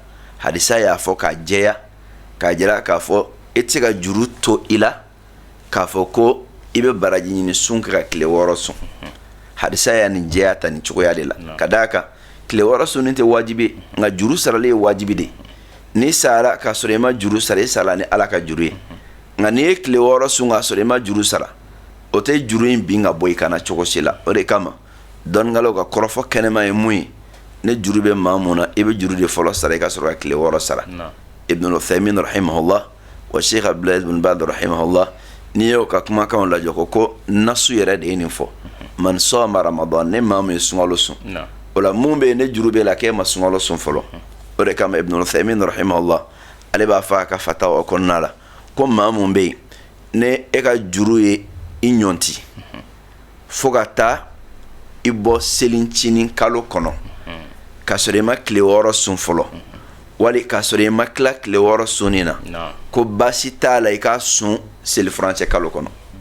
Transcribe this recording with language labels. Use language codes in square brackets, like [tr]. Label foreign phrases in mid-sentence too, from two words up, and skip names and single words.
[bm] hadisa y'a fɔ k'a jɛya k'a jira k'a fɔ e tɛ se ka juru to i la k'a fɔ ko i bɛ baraji ɲini sun kɛ ka tile 6 sun hadisa y'a nin jɛya ta nin cogoya de la ka d'a kan tile 6 sunni tɛ wajibi nka juru sarali ye wajibi de n'i sara k'a sɔrɔ i ma juru sara i sara ni ala ka juru ye nka n'i ye tile 6 sun k'a sɔrɔ i ma juru sara o tɛ juru in bin ka bɔ i kana cogo si la o de kama dɔnnikɛlaw ka kɔrɔfɔ kɛnɛma ye mun ye ne juru bɛ maa mun na i bɛ juru de fɔlɔ sara i ka sɔrɔ ka tile 6 sara Ibn Uthaymin rahimahullah wa Sheikh Abdulaziz bin Baz rahimahullah n'i y'o ka kumakanw lajɛ ko nasu yɛrɛ de ye nin fɔ man sama ramadan ne maa mun ye sunkalo sun o la mun bɛ yen ne juru bɛ la k'e ma sunkalo sun fɔlɔ o de kama Ibn Uthaymin rahimahullah ale b'a fɔ a ka fatawa kɔnɔna la ko maa mun bɛ yen ne e ka juru ye i ɲɔnti fo ka taa i bɔ selincinin kalo kɔnɔ k'a sɔrɔ i ma tile 6 sun fɔlɔ wali k'a sɔrɔ i ma tila tile 6 sunni na ko baasi t'a la i k'a sun selifurancɛ kalo kɔnɔ